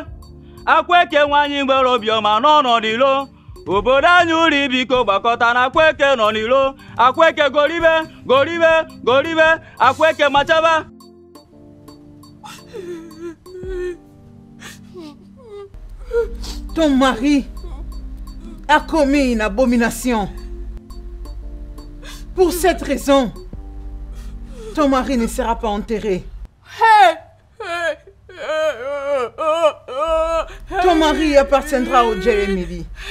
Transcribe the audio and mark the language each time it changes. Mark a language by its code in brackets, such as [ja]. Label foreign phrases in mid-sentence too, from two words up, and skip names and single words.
[ig] Akweke nwanyị mgbere obiọma n'ọnọdụ ilo. Obodo anyị uri biko gbakọta na akweke nọ n'ilo. Akweke goribe, goribe, goribe. Akweke machaba. [fr] ton mari a commis une abomination. Pour cette raison, ton mari ne sera pas enterré. Ton mari appartiendra au Jérémie.